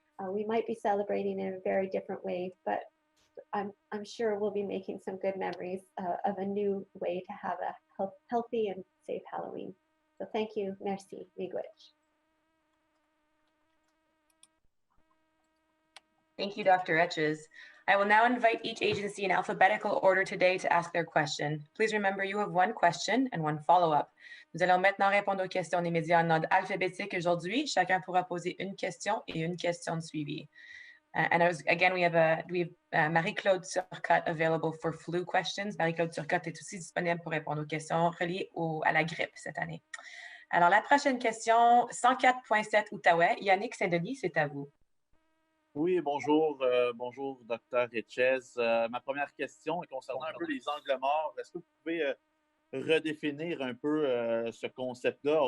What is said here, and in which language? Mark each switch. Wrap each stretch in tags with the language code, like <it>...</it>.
<en>We might be celebrating in a very different way, but I'm sure we'll be making some good memories of a new way to have a healthy and safe Halloween. So thank you.</en> <fr>Merci.</fr> <oj>Miigwech.</oj> <en>Thank you, Dr. Etches. I will now invite each agency in alphabetical order today to ask their question. Please remember you have one question and one follow-up.</en> <fr>Nous allons maintenant répondre aux questions des médias en ordre alphabétique aujourd'hui. Chacun pourra poser une question et une question de suivi.</fr> <en>Again, we have Marie-Claude Turcotte available for flu questions.</en> <fr>Marie-Claude Turcotte est aussi disponible pour répondre aux questions reliées à la grippe cette année. Alors, la prochaine question, 104.7 Outaouais. Yannick Saint-Denis, c'est à vous. Oui, bonjour, bonjour, Dr. Etches. Ma première question est concernant un peu les angles morts. Est-ce que vous pouvez redéfinir un peu ce concept-là?</fr>